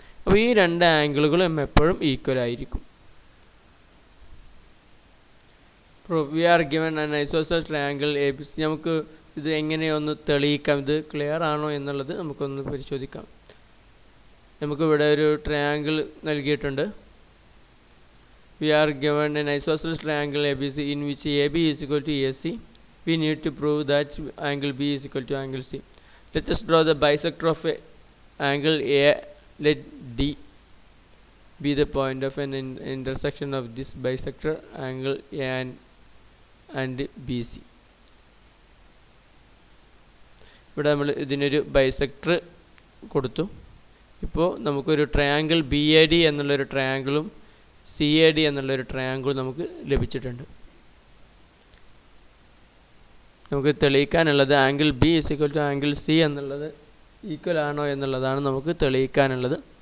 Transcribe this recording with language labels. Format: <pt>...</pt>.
<ml>അപ്പോൾ ഈ രണ്ട് ആംഗിളുകളും എപ്പോഴും ഈക്വൽ ആയിരിക്കും.</ml> <en>We are given an isosceles triangle A B C.</en> <ml>നമുക്ക് ഇത് എങ്ങനെയൊന്ന് തെളിയിക്കാം, ഇത് ക്ലിയർ ആണോ എന്നുള്ളത് നമുക്കൊന്ന് പരിശോധിക്കാം. നമുക്കിവിടെ ഒരു ട്രയാങ്കിൾ നൽകിയിട്ടുണ്ട്.</ml> <en>We are given an isosceles triangle ABC in which AB is equal to AC. We need to prove that angle B is equal to angle C. Let us draw the bisector of angle A. Let D be the point of an intersection of this bisector angle A and BC.</en> <ml>ഇവിടെ നമ്മൾ ഇതിനൊരു bisector കൊടുത്തു. ഇപ്പോൾ നമുക്കൊരു triangle B A D എന്നുള്ളൊരു ട്രയാങ്കിളും C A D എന്നുള്ളൊരു triangle നമുക്ക് ലഭിച്ചിട്ടുണ്ട്. നമുക്ക് തെളിയിക്കാനുള്ളത്</ml> <en>angle B is equal to angle C</en> <ml>എന്നുള്ളത് ഈക്വൽ ആണോ എന്നുള്ളതാണ് നമുക്ക് തെളിയിക്കാനുള്ളത്.</ml>